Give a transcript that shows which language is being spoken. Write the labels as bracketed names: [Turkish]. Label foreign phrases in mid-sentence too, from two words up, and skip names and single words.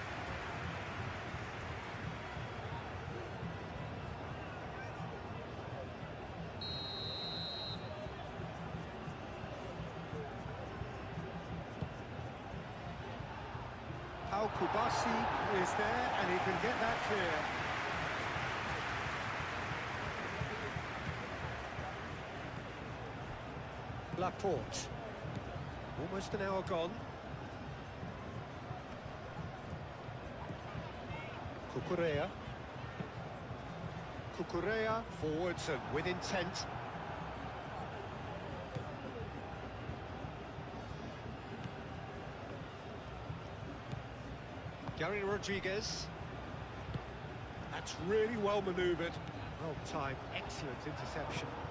[English] Al Kubasi is there, and he can get that clear. Laporte. Almost an hour gone. Cucurella. Cucurella forwards and with intent. Gary Rodriguez. That's really well manoeuvred. Well timed, excellent interception.